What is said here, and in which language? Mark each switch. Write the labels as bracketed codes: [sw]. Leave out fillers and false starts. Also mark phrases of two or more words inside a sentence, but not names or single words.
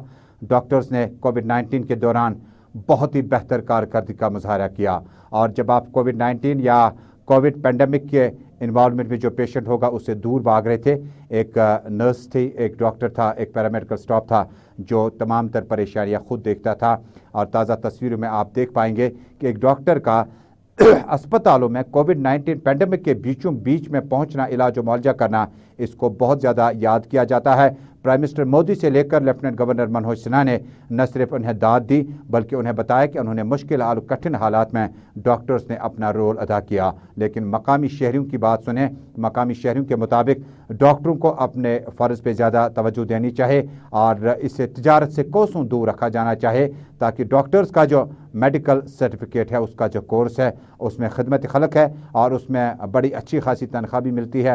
[ur] ڈاکٹرز نے کووڈ-19 کے دوران بہت ہی بہتر کارکردگی کا مظاہرہ کیا، اور جب آپ کووڈ-19 یا [en] Covid pandemic [ur] کے انوالومنٹ میں جو پیشنٹ ہوگا اس سے دور بھاگ رہے تھے، ایک نرس تھی، ایک ڈاکٹر تھا، ایک [en] paramedical staff [ur] تھا جو تمام تر پریشانیاں خود دیکھتا تھا۔ اور تازہ تصویروں میں آپ دیکھ پائیں گے کہ ایک ڈاکٹر کا اسپتالوں میں [en] Covid-19 pandemic [ur] کے بیچوں بیچ میں پہنچنا، علاج و معالجہ کرنا، اس کو بہت زیادہ یاد کیا جاتا ہے۔ [en] Prime Minister [ur] مودی سے لے کر [en] Lieutenant Governor [ur] منوج سنہا نے نہ صرف انہیں داد دی بلکہ انہیں بتایا کہ انہوں نے مشکل اور کٹھن حالات میں ڈاکٹرز نے اپنا رول ادا کیا۔ لیکن مقامی شہریوں کی بات سنیں، مقامی شہریوں کے مطابق ڈاکٹروں کو اپنے فرض پہ زیادہ توجہ دینی چاہے اور اسے تجارت سے کوسوں دور رکھا جانا چاہے، تاکہ ڈاکٹرز کا جو [en] medical certificate [ur] ہے، اس کا جو کورس ہے، اس میں خدمت خلق ہے اور اس میں بڑی اچھی خاصی تنخواہ بھی ملتی ہے۔